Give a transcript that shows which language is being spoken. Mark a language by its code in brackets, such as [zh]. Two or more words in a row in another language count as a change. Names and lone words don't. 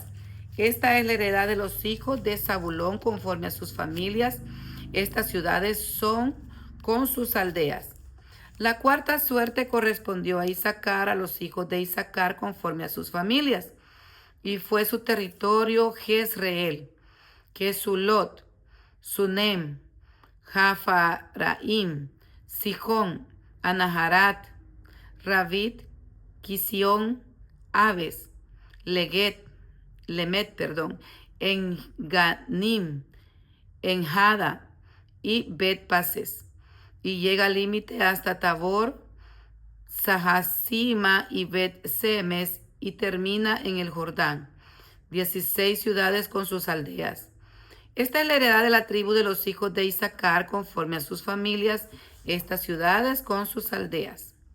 [es] Esta es la heredad de los hijos de Zabulón conforme a sus familias. Estas ciudades son con sus aldeas. La cuarta suerte correspondió a Issacar, a los hijos de Issacar conforme a sus familias. Y fue su territorio Jezreel, Kesulot, Sunem, Jafaraim, Sijón, Anaharat, Rabit, Kisión, Aves, Lemet, Enganim, Enjada y Bet-Pases, y llega al límite hasta Tabor, Sahasima y Bet-Semes, y termina en el Jordán. 16 ciudades con sus aldeas. Esta es la heredad de la tribu de los hijos de Issacar conforme a sus familias, estas ciudades con sus aldeas.